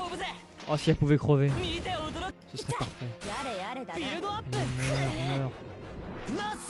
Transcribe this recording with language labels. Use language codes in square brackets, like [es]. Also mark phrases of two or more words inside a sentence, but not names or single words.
[ja] 飛ぶぜ [fr] Oh, si elle pouvait crever, [ja] 見て驚く [fr] ce serait parfait. [ja] やれやれだビルドアップ [fr] Meurs. [ja] ナス